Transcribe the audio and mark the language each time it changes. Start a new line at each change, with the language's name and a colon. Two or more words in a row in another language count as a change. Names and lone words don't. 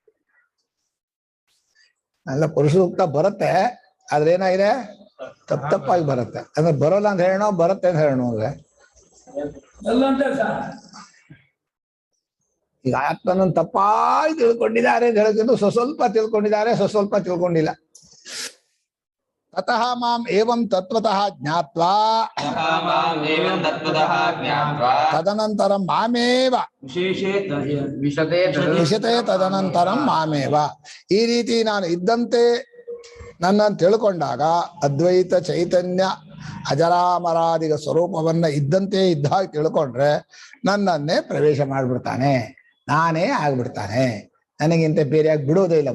Kannada: ಎಲ್ಲ ಪುರುಷ ಸೂಕ್ತ ಬರುತ್ತೆ, ಆದ್ರೆ ಏನಾಗಿದೆ, ತಪ್ಪಾಗಿ ಬರುತ್ತೆ. ಅಂದ್ರೆ ಬರೋಲ್ಲ ಅಂತ ಹೇಳೋಣ, ಬರುತ್ತೆ ಅಂತ ಹೇಳೋಣ. ಅಂದ್ರೆ ಈಗ ಆತ್ಮನನ್ನು ತಪ್ಪಾಗಿ ತಿಳ್ಕೊಂಡಿದ್ದಾರೆ ಅಂತ ಹೇಳೋದ್ರಿಂದ ಸ್ವಲ್ಪ ತಿಳ್ಕೊಂಡಿದ್ದಾರೆ, ಸ್ವಲ್ಪ ತಿಳ್ಕೊಂಡಿಲ್ಲ.
Sanskrit: ತತಃ ಮಾಂ ಏವಂ ತತ್ವತಃ ಜ್ಞಾತ್ವಾ ತದನಂತರಂ ಮಾಮೇವ ವಿಶತೆ ತದನಂತರಂ ಮಾಮೇವ.
Kannada: ಈ ರೀತಿ ನಾನು ಇದ್ದಂತೆ ನನ್ನನ್ನು ತಿಳ್ಕೊಂಡಾಗ ಅದ್ವೈತ ಚೈತನ್ಯ ಅಜರಾಮರಾದಿಗ ಸ್ವರೂಪವನ್ನ ಇದ್ದಂತೆ ಇದ್ದಾಗ ತಿಳ್ಕೊಂಡ್ರೆ ನನ್ನನ್ನೇ ಪ್ರವೇಶ ಮಾಡ್ಬಿಡ್ತಾನೆ, ನಾನೇ ಆಗ್ಬಿಡ್ತಾನೆ. ನನಗಿಂತ ಬೇರೆಯಾಗಿ ಬಿಡೋದೇ ಇಲ್ಲ.